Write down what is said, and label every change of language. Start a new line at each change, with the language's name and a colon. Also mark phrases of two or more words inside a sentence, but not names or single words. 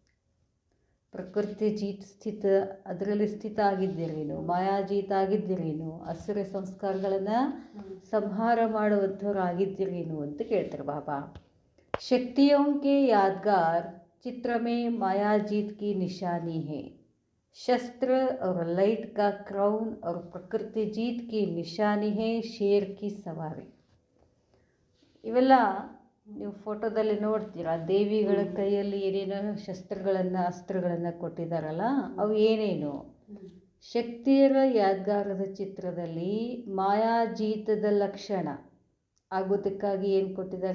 Kannada: ಪ್ರಕೃತಿ ಜೀತ್ ಅದರಲ್ಲಿ ಸ್ಥಿತ ಆಗಿದ್ದೀರೇನು, ಮಾಯಾಜೀತ್ ಆಗಿದ್ದೀರೇನು, ಅಸುರ ಸಂಸ್ಕಾರಗಳನ್ನು ಸಂಹಾರ ಮಾಡುವಂಥವ್ರು ಆಗಿದ್ದೀರೇನು ಅಂತ ಕೇಳ್ತಾರೆ ಬಾಬಾ.
Hindi: शक्तियों के यादगार चित्र में मायाजीत की निशानी है. शस्त्र और लाइट का क्राउन और प्रकृति जीत की निशानी है शेर की सवारी.
Kannada: ಇವೆಲ್ಲ ನೀವು ಫೋಟೋದಲ್ಲಿ ನೋಡ್ತೀರಾ. ದೇವಿಗಳ ಕೈಯಲ್ಲಿ ಏನೇನೋ ಶಸ್ತ್ರಗಳನ್ನು ಅಸ್ತ್ರಗಳನ್ನು ಕೊಟ್ಟಿದ್ದಾರಲ್ಲ, ಅವು ಏನೇನು? ಶಕ್ತಿಯರ ಯಾದಗಾರದ ಚಿತ್ರದಲ್ಲಿ ಮಾಯಾಜೀತದ ಲಕ್ಷಣ ಆಗೋದಕ್ಕಾಗಿ ಏನು ಕೊಟ್ಟಿದ್ದಾರೆ?